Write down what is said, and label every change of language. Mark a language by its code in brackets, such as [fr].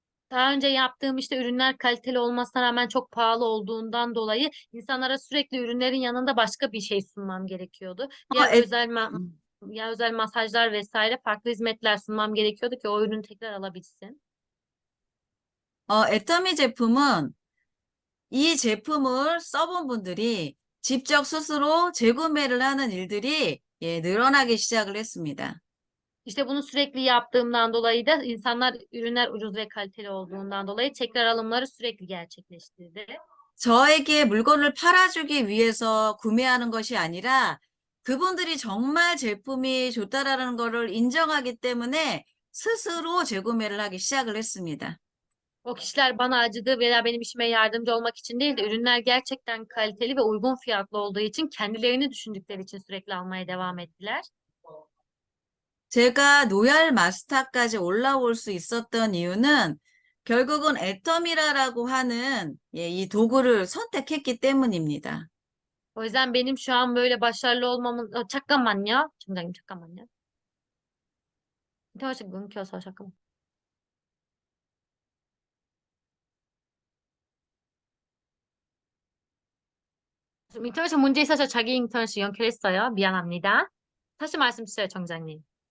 [tr] Daha önce yaptığım işte ürünler kaliteli olmasına rağmen çok pahalı olduğundan dolayı insanlara sürekli ürünlerin yanında başka bir şey sunmam gerekiyordu. 어, 애, Ya özel masajlar vesaire farklı hizmetler sunmam gerekiyordu ki o ürünü tekrar alabilsin. [ko] 애터미 제품은 이 제품을 써본 분들이 직접 스스로 재구매를 하는 일들이 늘어나기 시작을 했습니다. [tr] İşte bunu sürekli yaptığımdan dolayı da insanlar ürünler ucuz ve kaliteli olduğundan dolayı tekrar alımları sürekli gerçekleştirdi. [ko] 저에게 물건을 팔아주기 위해서 구매하는 것이 아니라 그분들이 정말 제품이 좋다라는 것을 인정하기 때문에 스스로 재구매를 하기 시작을 했습니다. [tr] O kişiler bana acıdı veya benim işime yardımcı olmak için değil de ürünler gerçekten kaliteli ve uygun fiyatlı olduğu için kendilerini düşündükleri için sürekli almaya devam ettiler. [ko] 제가 노얄 마스터까지 올라올 수 있었던 이유는 결국은 애터미라라고 하는 이 도구를 선택했기 때문입니다. [tr] O yüzden benim şu an böyle başarılı olmamın [ko] 잠깐만요. 점장님 잠깐만요. 인터넷이 끊겨서 잠깐만. 좀 인터넷에 문제 있어서 자기 인터넷이 연결했어요. 미안합니다. 다시 말씀 주세요, 정장님.